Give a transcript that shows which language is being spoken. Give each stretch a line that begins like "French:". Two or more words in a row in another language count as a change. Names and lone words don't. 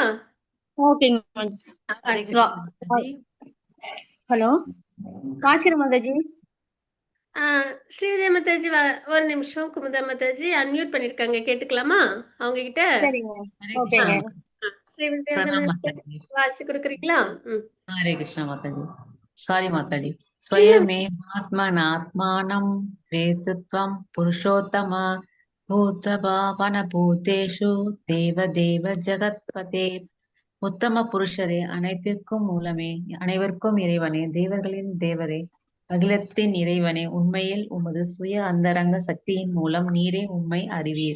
Tamil: ஓகேங்க ஹலோ வாசிக்கிற மாதாஜி. ஸ்ரீ வித்யா மாதாஜி ஒரு நிமிஷம். குமுதா மாதாஜி அன்மியூட் பண்ணிருக்காங்க, கேட்டுக்கலாமா அவங்க கிட்ட? சரிங்க. ஓகேங்க. ஸ்ரீ வித்யா மாதாஜி வாசிச்சு கொடுக்குறீங்களா?
Hindi: हरे कृष्णा माता जी. सॉरी माता जी.
Sanskrit: स्वयमेवात्मनात्मानं वेत्त्वं पुरुषोत्तम भूतभावनभूतेश देवदेव जगत्पते
Tamil: உத்தம புருஷரே, அனைத்திற்கும் மூலமே, அனைவருக்கும் இறைவனே, தேவர்களின் தேவரே, அகிலத்தின் இறைவனே, உண்மையில் உமது சுய அந்தரங்க சக்தியின் மூலம் நீரே உம்மை அறிவீர்.